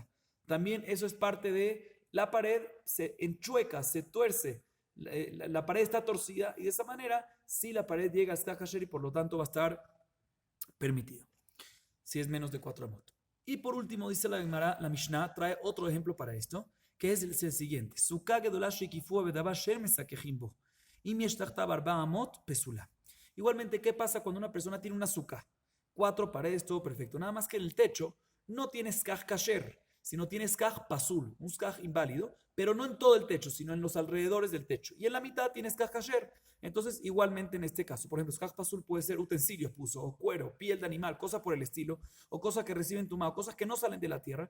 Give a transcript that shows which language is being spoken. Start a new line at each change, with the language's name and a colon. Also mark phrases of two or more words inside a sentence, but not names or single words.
Spanish: También eso es parte de la pared, se enchueca, se tuerce, la pared está torcida y de esa manera sí la pared llega a
Hebrew: סכך כשר
Spanish: y por lo tanto va a estar permitido, si es menos de 4 amot. Y por último, dice la Mishnah, trae otro ejemplo para esto, que es el siguiente.
Hebrew: סוכה גדולה שהקיפוה בדבר שאין מסככין בו. אם יש תחתיו ארבע אמות פסולה.
Spanish: Igualmente, ¿qué pasa cuando una persona tiene una sukkah? 4 paredes, todo perfecto. Nada más que en el techo no tiene
Hebrew: סכך כשר,
Spanish: sino tiene
Hebrew: סכך פסול,
Spanish: un skaj inválido, pero no en todo el techo, sino en los alrededores del techo. Y en la mitad tiene
Hebrew: סכך כשר.
Spanish: Entonces, igualmente en este caso, por ejemplo,
Hebrew: סכך פסול
Spanish: puede ser utensilios, puso, o cuero, piel de animal, cosas por el estilo, o cosas que reciben tumado, cosas que no salen de la tierra.